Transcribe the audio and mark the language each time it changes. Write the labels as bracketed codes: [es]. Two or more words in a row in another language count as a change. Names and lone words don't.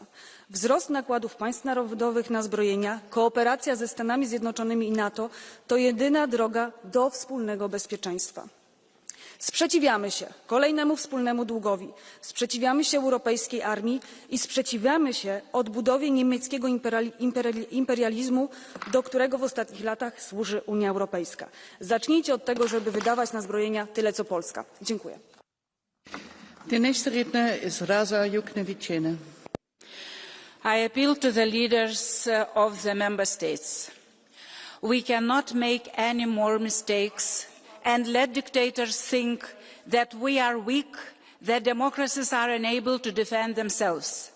[pl] Wzrost nakładów państw narodowych na zbrojenia, kooperacja ze Stanami Zjednoczonymi i NATO to jedyna droga do wspólnego bezpieczeństwa. Sprzeciwiamy się kolejnemu wspólnemu długowi, sprzeciwiamy się europejskiej armii i sprzeciwiamy się odbudowie niemieckiego imperializmu, do którego w ostatnich latach służy Unia Europejska. Zacznijcie od tego, żeby wydawać na zbrojenia tyle, co Polska. Dziękuję. [de] Der nächste Redner ist Rasa Juknevičiene. [en] I appeal to the leaders of the member states. We cannot make any more mistakes and let dictators think that we are weak, that democracies are unable to defend themselves.